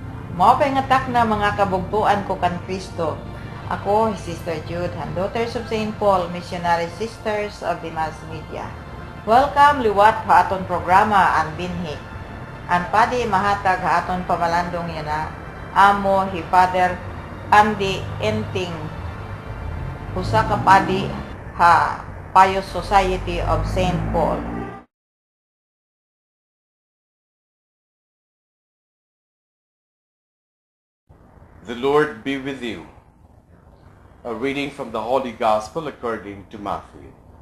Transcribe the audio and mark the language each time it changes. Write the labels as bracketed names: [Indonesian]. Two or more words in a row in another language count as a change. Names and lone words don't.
[Waray] Mao pay nga takna mga kabugtuan ko kan Kristo. Ako, [English] Sister Jude, and Daughters of St. Paul, Missionary Sisters of the Mass Media. [Waray] Welcome liwat ha aton programa ang binhi. Ang padi mahatag ha aton pamalandong yana amo hi Father Andy Enting, usa ka padi ha Pious Society of St. Paul. [English] The Lord be with you. A reading from the Holy Gospel according to Matthew.